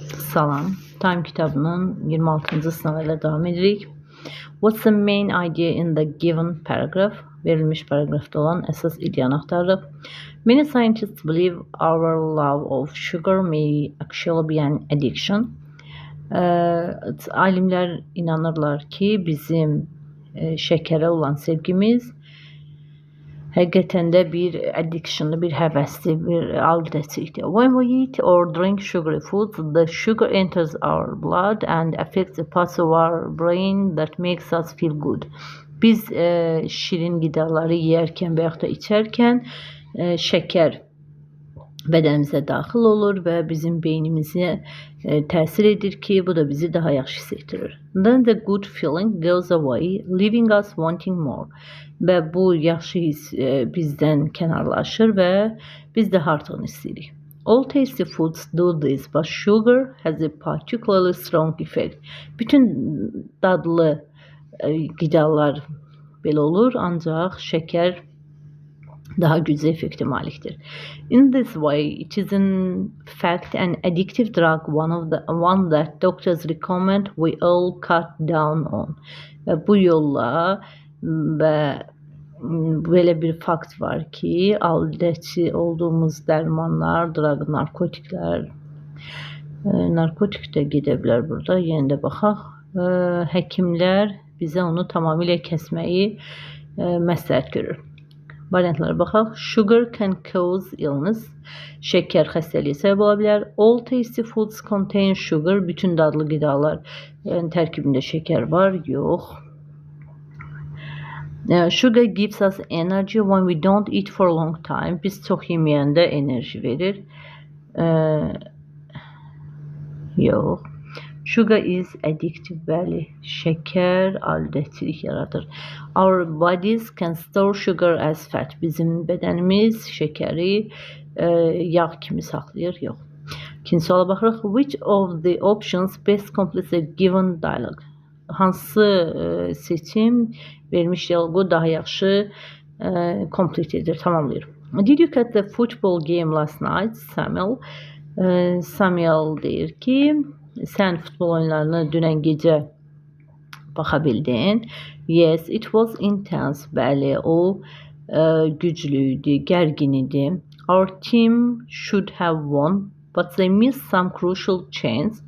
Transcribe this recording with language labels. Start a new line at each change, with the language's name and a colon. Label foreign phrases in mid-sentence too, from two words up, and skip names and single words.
Azerbaijani: Salam, Time kitabının 26-cı sınavı ilə davam edirik.
English: What's the main idea in the given paragraph?
Azerbaijani: Verilmiş paragrafda olan əsas ideyanı axtarırıq.
English: Many scientists believe our love of sugar may actually be an addiction.
Azerbaijani: Alimlər inanırlar ki, bizim şəkərə olan sevgimiz həqiqətən də bir addictionlı, bir həvəsli, bir aludəçilikdir.
English: When we eat or drink sugary foods, the sugar enters our blood and affects the parts of our brain that makes us feel good.
Azerbaijani: Biz şirin qidaları yeyərkən və yaxud da içərkən şəkər bədənimizə daxil olur və bizim beynimizə təsir edir ki, bu da bizi daha yaxşı hiss etdirir.
English: Then the good feeling goes away, leaving us wanting more.
Azerbaijani: Və bu yaxşı hiss bizdən kənarlaşır və biz daha artığını istəyirik.
English: All tasty foods do this, but sugar has a particularly strong effect.
Azerbaijani: Bütün dadlı qidalar belə olur, ancaq şəkər daha güclü effekte maliktir.
English: In this way, it is in fact an addictive drug, one that doctors recommend we all cut down on.
Azerbaijani: Və bu yolla və belə bir fakt var ki, aludəçi olduğumuz dərmanlar, drug, narkotiklər, narkotik də gedə bilər burada, yenə də baxaq. Həkimlər bizə onu tamamilə kəsməyi məsləhət görür. Variantlara baxaq.
English: Sugar can cause illness.
Azerbaijani: Şəkər xəstəliyə səbəb ola bilər.
English: All tasty foods contain sugar.
Azerbaijani: Bütün dadlı qidalar tərkibində şəkər var. Yox.
English: Sugar gives us energy when we don't eat for a long time.
Azerbaijani: Biz çox yeməyəndə enerji verir. Yox.
English: Sugar is addictive,
Azerbaijani: bəli. Şəkər aludəçilik yaradır.
English: Our bodies can store sugar as fat.
Azerbaijani: Bizim bədənimiz şəkəri yağ kimi saxlayır. Yox. İkinci suala baxırıq.
English: Which of the options best completes a given dialogue?
Azerbaijani: Hansı seçim vermiş dialoqu daha yaxşı complete edir, tamamlayır?
English: Did you catch the football game last night, Samuel?
Azerbaijani: Samuel deyir ki, sən futbol oyunlarını dünən gecə baxa bildin.
English: Yes, it was intense.
Azerbaijani: Bəli, o güclü idi, gərgin idi.
English: Our team should have won, but they missed some crucial chance.